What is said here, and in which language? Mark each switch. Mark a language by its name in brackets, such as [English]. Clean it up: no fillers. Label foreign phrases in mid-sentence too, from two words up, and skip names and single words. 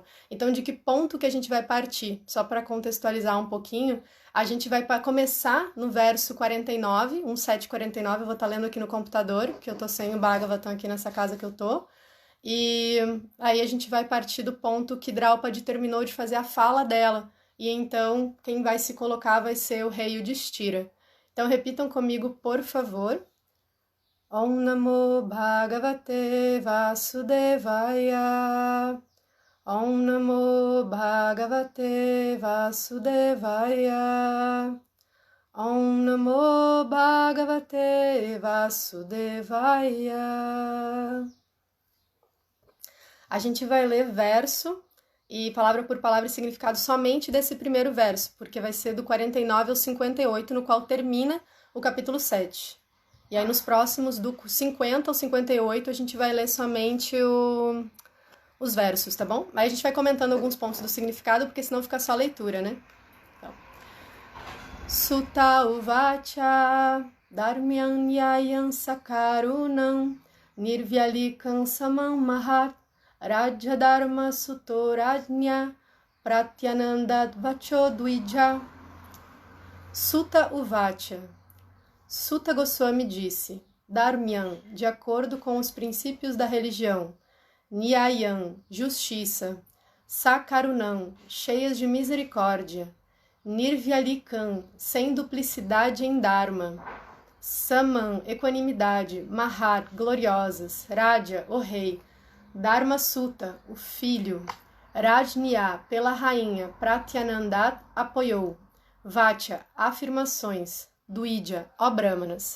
[Portuguese] Então, de que ponto que a gente vai partir? Só para contextualizar um pouquinho, a gente vai começar no verso 49, 1:7:49, eu vou estar lendo aqui no computador, que eu tô sem o Bhagavatam aqui nessa casa que eu tô. E aí a gente vai partir do ponto que Draupadi terminou de fazer a fala dela, e então quem vai se colocar vai ser o rei Yudhishthira. Então repitam comigo, por favor. [Sanskrit] Om Namo Bhagavate Vasudevaya, Om Namo Bhagavate Vasudevaya, Om Namo Bhagavate Vasudevaya. [Portuguese] A gente vai ler verso e palavra por palavra e significado somente desse primeiro verso, porque vai ser do 49 ao 58, no qual termina o capítulo 7. E aí nos próximos, do 50 ao 58, a gente vai ler somente os versos, tá bom? Aí a gente vai comentando alguns pontos do significado, porque senão fica só leitura, né? Então, [Sanskrit] Sutta uvacha dharmyam nyayam sakarunam nirvyalikam samam mahat rajya dharma sutorajnya pratyanandat vacho dvija. Sutta uvacha. [Portuguese] Sutta Goswami disse, Dharmyam, de acordo com os princípios da religião, Nyayam, justiça, Sakarunam, cheias de misericórdia, Nirvyalikam, sem duplicidade em Dharma, Samam, equanimidade, Mahat, gloriosas, Raja, o rei, Dharma Sutta, o filho, Rajnya, pela rainha, Pratyanandat, apoiou, Vacha, afirmações, Dvija, ó Brahmanas.